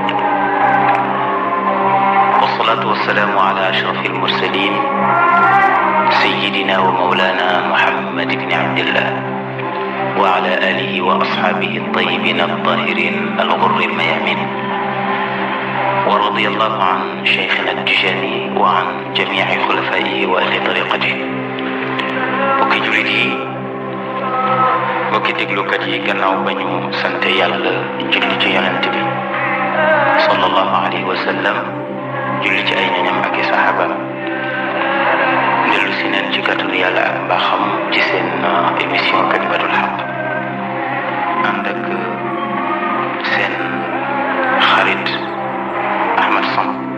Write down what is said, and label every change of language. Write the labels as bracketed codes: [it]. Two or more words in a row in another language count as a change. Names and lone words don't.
[ar] والصلاة والسلام على أشرف المرسلين سيدنا ومولانا محمد بن عبد الله وعلى آله وأصحابه الطيبين الطاهرين الغر الميامين. ورضي الله عن شيخنا التجاني وعن جميع خلفائه وأهل طريقته. [wo] bokki jullit yi bokki déglukat yi gannaaw ba ñu sant yàlla julli ci yonent bi [ar] صلى الله عليه وسلم [wo] julli ci ay ñoñam ak i saxaabam dellu si neen ci kàttanu yàlla ak mbaaxam ci seen émission kalimatul xaq ànd ak seen xarit Ahmed Samb.